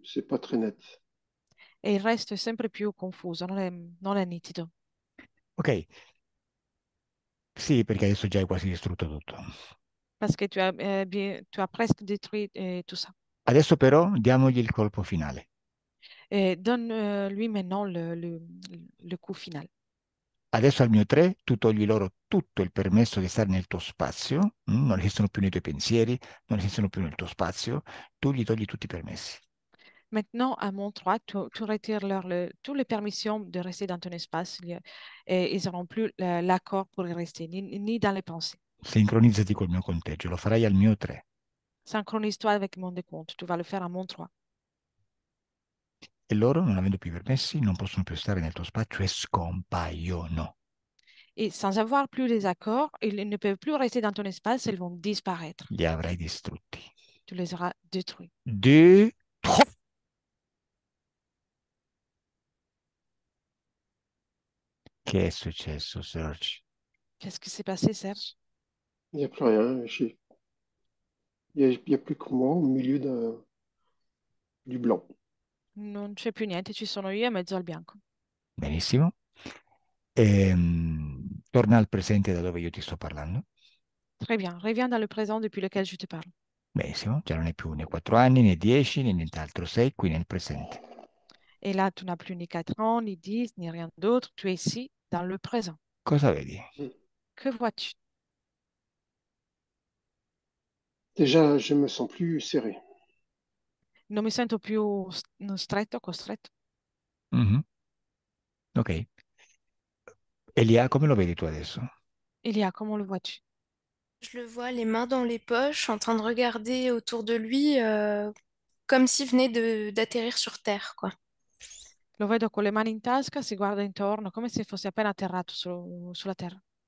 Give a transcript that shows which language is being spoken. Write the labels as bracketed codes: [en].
[fr] C'est pas très net. [it] e il resto è sempre più confuso, non è nitido. Ok, sì, perché adesso già hai quasi distrutto tutto. [fr] Parce que tu as presque détruit tout ça. [it] Adesso però diamogli il colpo finale. [fr] Et donne lui maintenant le coup final. [it] Adesso al mio 3 tu togli loro tutto il permesso di stare nel tuo spazio, non esistono più nei tuoi pensieri, non esistono più nel tuo spazio, tu gli togli tutti i permessi. [fr] Maintenant, à mon 3, tu retires toutes les permissions de rester dans ton espace et ils n'auront plus l'accord pour y rester, ni dans les pensées. [it] Sincronizzati col mio conteggio, lo farai al mio 3. [fr] Synchronise-toi avec mon décompte. Tu vas le faire à mon 3. [it] E loro, non avendo più i permessi, non possono più stare nel tuo spazio e scompaiono. [fr] Et sans avoir plus les accords, ils ne peuvent plus rester dans ton espace, ils vont disparaître. [it] Li avrai distrutti. [fr] Tu les auras détruits. [it] 2, 3. Che è successo, Serge? [fr] Qu'est-ce qui s'est passé, Serge? Il n'y a plus rien. Il y a plus que moi au milieu du blanc. [it] Non c'è più niente, ci sono io in mezzo al bianco. Benissimo. Torna al presente da dove io ti sto parlando. [fr] Très bien. Reviens dans le présent depuis lequel je te parle. [it] Benissimo, già non hai più né 4 anni, né 10, né nient'altro, sei qui nel presente. [fr] Et là, tu n'as plus ni 4 ans, ni 10, ni rien d'autre. Tu es ici, dans le présent. [it] Cosa vedi? [fr] Que vois-tu? Déjà, je me sens plus serré. [it] Non mi sento più stretto, costretto. Mhm. Ok. Elia, come lo vedi tu adesso? [fr] Elia, comment le vois-tu? Je le vois les mains dans les poches, en train de regarder autour de lui comme s'il venait d'atterrir sur Terre, quoi. [it] Lo vedo con le mani in tasca, si guarda intorno come se fosse appena atterrato sulla terra.